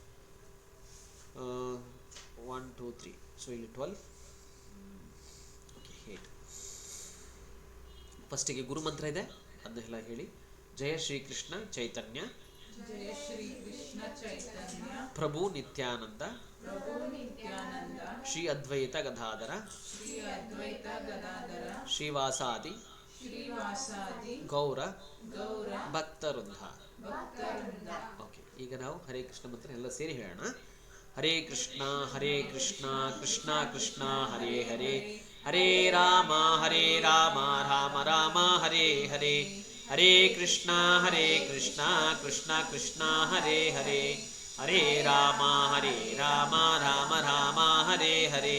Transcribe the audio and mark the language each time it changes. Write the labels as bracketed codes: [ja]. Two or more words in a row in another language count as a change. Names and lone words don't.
[kn] 1 2 3, ಸೊ ಇಲ್ಲಿ 12, ಓಕೆ 8. ಫಸ್ಟಿಗೆ ಗುರು ಮಂತ್ರ ಇದೆ, ಅದನ್ನೆಲ್ಲ ಹೇಳಿ. [sa] ಜಯ ಶ್ರೀಕೃಷ್ಣ ಚೈತನ್ಯ ಜಯ ಶ್ರೀ ಕೃಷ್ಣ ಚೈತನ್ಯ ಪ್ರಭು ನಿತ್ಯಾನಂದ ಪ್ರಭು ನಿತ್ಯಾನಂದ ಶ್ರೀ ಅದ್ವೈತ ಗದಾಧರ ಶ್ರೀ ಅದ್ವೈತ ಗದಾಧರ ಶ್ರೀವಾಸಾದಿ ಶ್ರೀವಾಸಾದಿ ಗೌರ ಗೌರ ಭಕ್ತವೃಂದ. ಭಕ್ತವೃಂದ. [kn] ಓಕೆ, ಈಗ ನಾವು ಹರೇ ಕೃಷ್ಣ ಮಂತ್ರ ಎಲ್ಲ ಸೇರಿ ಹೇಳೋಣ. [sa] ಹರೇ ಕೃಷ್ಣ ಕೃಷ್ಣ ಕೃಷ್ಣ ಹರೇ ಹರೇ, ಹರೇ ರಾಮ ರಾಮ ರಾಮ ಹರೇ ಹರೇ, ಹರೇ ಕೃಷ್ಣ ಕೃಷ್ಣ ಕೃಷ್ಣ ಹರೇ ಹರೇ, ಹರೇ ರಾಮ ರಾಮ ರಾಮ ಹರೇ ಹರೇ,